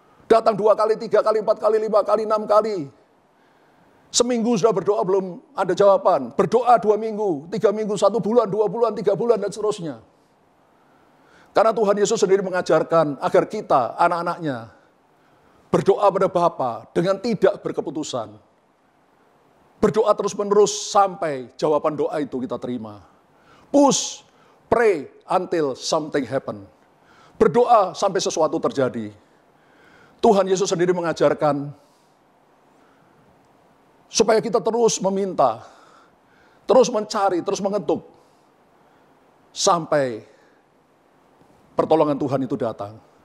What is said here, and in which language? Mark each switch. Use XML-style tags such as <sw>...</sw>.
<id>Datang 2 kali, 3 kali, 4 kali, 5 kali, 6 kali. Seminggu sudah berdoa, belum ada jawaban. Berdoa 2 minggu, 3 minggu, 1 bulan, 2 bulan, 3 bulan, dan seterusnya. Karena Tuhan Yesus sendiri mengajarkan agar kita, anak-anaknya, berdoa pada Bapa dengan tidak berkeputusan. Berdoa terus-menerus sampai jawaban doa itu kita terima.</id> <en>Push, pray until something happen.</en> <id>Berdoa sampai sesuatu terjadi. Tuhan Yesus sendiri mengajarkan supaya kita terus meminta, terus mencari, terus mengetuk, sampai pertolongan Tuhan itu datang.</id>